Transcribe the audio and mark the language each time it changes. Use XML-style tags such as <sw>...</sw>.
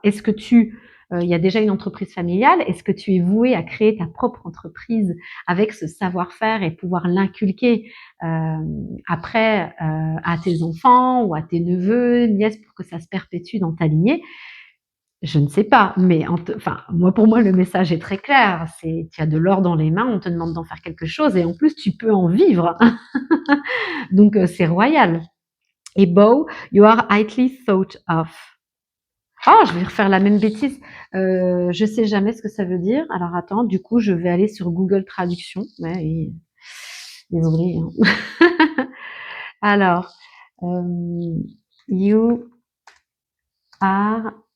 <fr>Est-ce que il y a déjà une entreprise familiale? Est-ce que tu es voué à créer ta propre entreprise avec ce savoir-faire et pouvoir l'inculquer après à tes enfants ou à tes neveux, nièces pour que ça se perpétue dans ta lignée? Je ne sais pas, mais enfin, moi, pour moi, le message est très clair. C'est, tu as de l'or dans les mains, on te demande d'en faire quelque chose et en plus, tu peux en vivre. Donc, c'est royal. Et</fr> <en>bow, you are highly thought of.</en> <fr>Oh, je vais refaire la même bêtise. Je sais jamais ce que ça veut dire. Alors attends, du coup, je vais aller sur Google Traduction. Ouais, oui, désolé. Hein. Alors,</fr> <en>you are.</en>